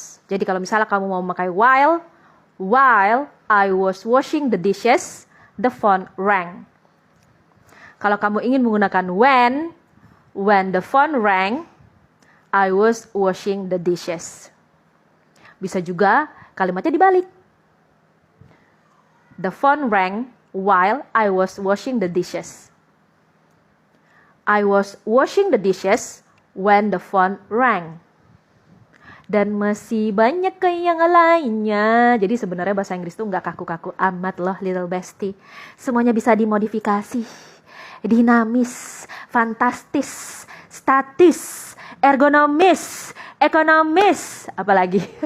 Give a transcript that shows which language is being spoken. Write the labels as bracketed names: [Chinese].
[Indonesian] Jadi kalau misalnya kamu mau memakai [English] while I was washing the dishes, the phone rang. [Indonesian] Kalau kamu ingin menggunakan [English] when the phone rang, I was washing the dishes. [Indonesian] Bisa juga kalimatnya dibalik. [English] The phone rang while I was washing the dishes. I was washing the dishes when the phone rang. [Indonesian] Dan masih banyak yang lainnya. Jadi sebenarnya bahasa Inggris tuh nggak kaku-kaku amat loh [English] little bestie. [Indonesian] Semuanya bisa dimodifikasi. Dinamis, fantastis, statis, ergonomis, ekonomis, apalagi.